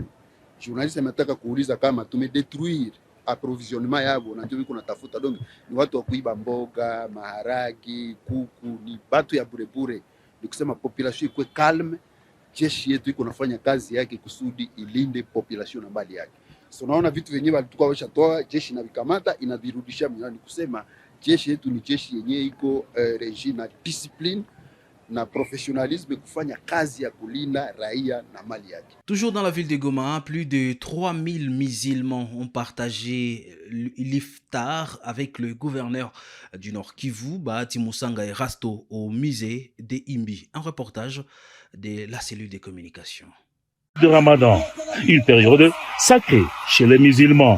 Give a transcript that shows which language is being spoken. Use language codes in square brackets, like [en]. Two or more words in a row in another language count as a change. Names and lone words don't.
[sw] Journalist ametaka kuuliza kama tumedetruire approvisionnement yao, na ndio wiko natafuta donge ni watu wa kuiba mboga, maharagi, kuku, ni watu ya burebure. Ni kusema population iko calme, jeshi yetu iko nafanya kazi yake kusudi ilinde population na mali yake. So naona vitu vyenyewe walikuwa washatoa, jeshi na vikamata inavirudisha mnyani. Kusema jeshi yetu ni jeshi yenyewe iko régime na discipline na professionnalisme kufanya kazi ya kulinda raia na mali yake. [fr] Toujours dans la ville de Goma, plus de 3000 musulmans ont partagé l'iftar avec le gouverneur du Nord Kivu, Bahati Musanga Erasto, au musée des Imbi. Un reportage de la cellule de communication. De Ramadan, une période sacrée chez les musulmans.